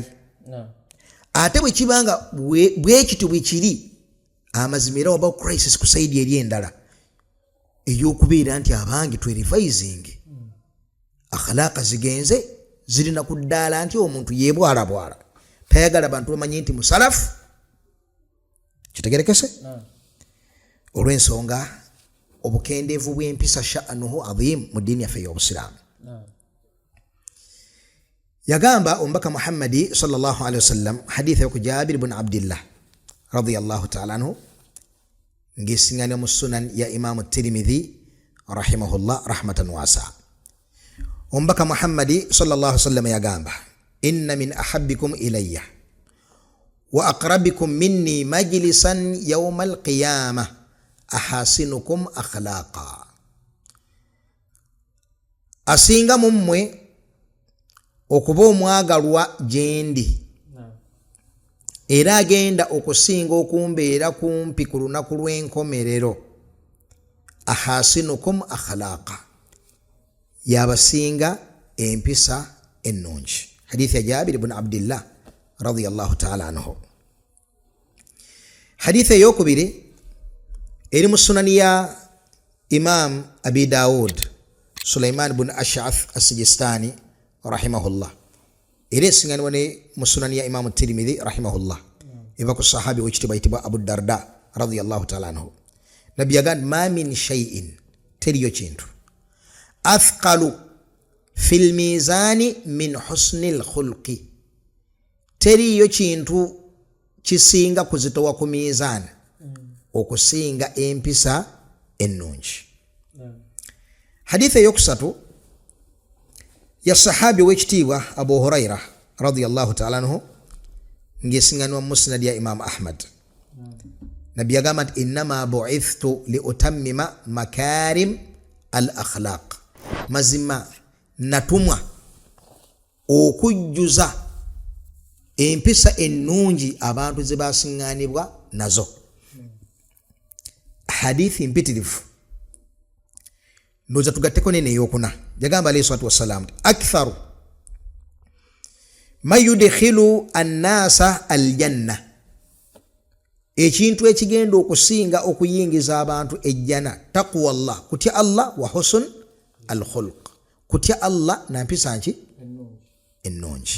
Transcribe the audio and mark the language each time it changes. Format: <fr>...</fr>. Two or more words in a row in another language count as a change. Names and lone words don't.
<lg>Ate bwe kibanga bwe kityo bwe kiri amazima era wabaawo crisis ku saidi eri endala ey'okubeera nti abange twerevisinge akhlaaqa zigenze zirina ku ddaala nti omuntu yeebwalabwala tayagala bantu bamanyi nti musalafu. Kitegerekese? Olw'ensonga obukendeevu bw'empisa شأنه عظيم mu ddiini yaffe ey'Obusiraamu. Yagamba omubaka Muhammadi</lg> <ar>صلى الله عليه وسلم</ar> <lg>haditha yo ku Jabir ibn Abdillah</lg> <ar>رضي الله تعالى عنه</ar> <lg>ngisingana mu sunan ya Imam Tirmidhi</lg> <ar>رحمه الله رحمة واسعة.</ar> <lg>Omubaka Muhammadi</lg> <ar>صلى الله عليه وسلم yagamba إن من أحبكم إلي وأقربكم مني مجلسا يوم القيامة أحاسنكم أخلاقا.</ar> <lg>Asinga mummwe okuba omwagalwa gyendi era agenda okusinga okumbeera kumpi ku lunaku lw'enkomerero</lg> <ar>أحاسنكم أخلاقا,</ar> <lg>yabasinga empisa ennungi. Hadithi ya Jabir ibn Abdillah</lg> <ar>رضي الله تعالى عنه.</ar> <lg>Hadithi eyokubiri eri mu sunani ya Imam Abi Dawud Sulaiman ibn Ash'ath as-Sijistani rahimahullah, era esinganibwa ne mu sunani ya Imam Tirmidhi rahimahullah, eva ku sahabi wekitibwa yitibwa Abu Darda</lg> <ar>رضي الله تعالى عنه.</ar> <lg>Nabbi yagamba</lg> <ar>ما من شيء,</ar> <lg>teriyo kintu,</lg> <ar>أثقل في الميزان من حسن الخلق,</ar> <lg>teriyo kintu kisinga kuzitowa ku mizani okusinga empisa ennungi. Hadithi eyokusatu ya sahabi wekitiibwa Abu Huraira</lg> <ar>رضي الله تعالى عنه</ar> <lg>ngesinganwa musnad ya Imam Ahmad. Nabbi yagamba nti</lg> <ar>إنما بعثت لأتمم مكارم الأخلاق,</ar> <lg>mazima natumwa okujjuza empisa ennungi abantu ze basinganibwa nazo. Hadithi mpitirifu ndoza tugatteko nene eyokuna.</lg> <ar>Yagamba عليه الصلاة والسلام أكثر ما يدخل الناس الجنة,</ar> <lg>ekintu ekigenda okusinga okuyingiza abantu ejjana</lg> <ar>تقوى الله,</ar> <lg>kutya Allah</lg> <ar>وحسن الخلق,</ar> <lg>kutya Allah na mpisa nki ennungi.</lg>